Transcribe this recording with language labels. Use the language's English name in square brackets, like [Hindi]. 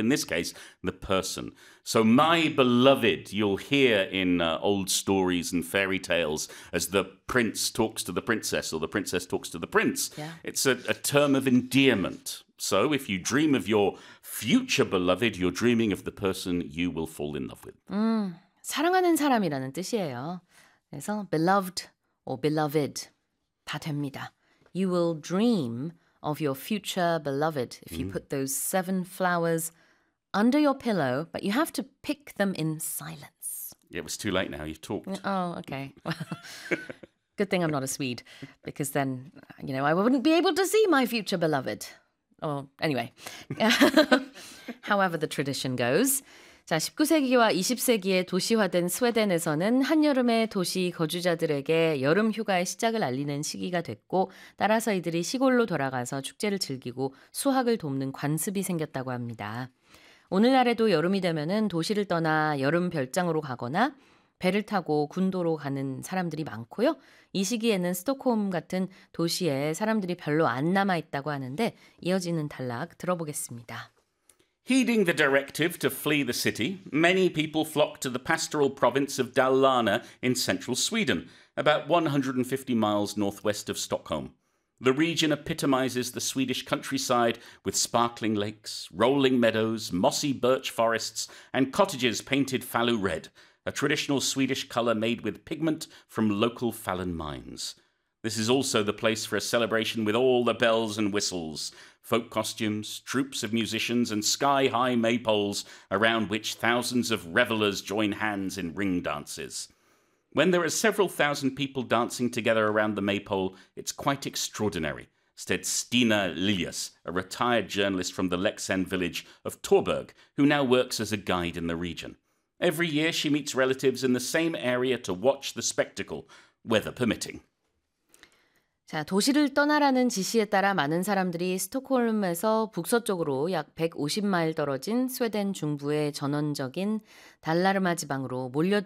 [English] In this case, the person. So my beloved, you'll hear in old stories and fairy tales as the prince talks to the princess or the princess talks to the prince. Yeah. It's a term of endearment. So if you dream of your future beloved, you're dreaming of the person you will fall in love with. Mm. [Korean] 사랑하는 사람이라는 뜻이에요. 그래서 [English] beloved or beloved [Korean] 다 됩니다. [English] You will dream of your future beloved if you put those 7 flowers under your pillow, but you have to pick them in silence. Yeah, it was too late now. You've talked. Oh, okay. Well, good thing I'm not a Swede, because then, you know, I wouldn't be able to see my future beloved. Or anyway, however the tradition goes. [Korean] 자, 19세기와 20세기에 도시화된 스웨덴에서는 한여름에 도시 거주자들에게 여름 휴가의 시작을 알리는 시기가 됐고 따라서 이들이 시골로 돌아가서 축제를 즐기고 수확을 돕는 관습이 생겼다고 합니다. 오늘날에도 여름이 되면은 도시를 떠나 여름 별장으로 가거나 배를 타고 군도로 가는 사람들이 많고요. 이 시기에는 스톡홀 같은 도시에 사람들이 별로 안 남아있다고 하는데 이어지는 단락 들어보겠습니다. [English] Heeding the directive to flee the city, many people flocked to the pastoral province of Dalarna in central Sweden, about 150 miles northwest of Stockholm. The region epitomizes the Swedish countryside with sparkling lakes, rolling meadows, mossy birch forests, and cottages painted fallow red, a traditional Swedish color made with pigment from local fallon mines. This is also the place for a celebration with all the bells and whistles, folk costumes, troops of musicians, and sky-high maypoles around which thousands of revelers join hands in ring dances. When there are several thousand people dancing together around the maypole, it's quite extraordinary, said Stina Lilius, a retired journalist from the Leksand village of Torberg, who now works as a guide in the region. Every year she meets relatives in the same area to watch the spectacle, weather permitting. [Korean] 자, 도시를 떠나라는 지시에 따라 많은 사람들이 스톡홀름에서 북서쪽으로 약 150마일 떨어진 스웨덴 중부의 전원적인 달라르마 지방으로 몰려듭니다. 이 지역은 반짝이는 호수와 구릉이 이어지는 초원,